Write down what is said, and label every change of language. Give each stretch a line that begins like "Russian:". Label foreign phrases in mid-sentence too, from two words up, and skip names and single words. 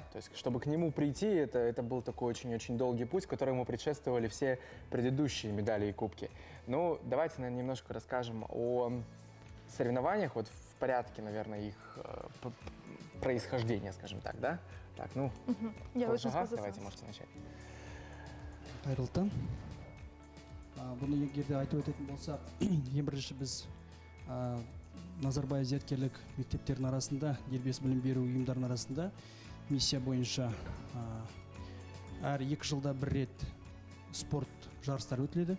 Russian: То есть, чтобы к нему прийти, это был такой очень-очень долгий путь, которому предшествовали все предыдущие медали и кубки. Ну, давайте, наверное, немножко расскажем о соревнованиях, вот в порядке, наверное, их происхождения, скажем так, да? Так, ну, давайте, можете начать.
Kazakh: Қайырлы. Бұны егерде айтып өтетін болсақ, ең бірінші біз Назарбаев зияткерлік мектептердің арасында, дербес білім беру ұйымдарының арасында миссия бойынша әр 2 жылда бір рет спорт жарыстары өтіледі.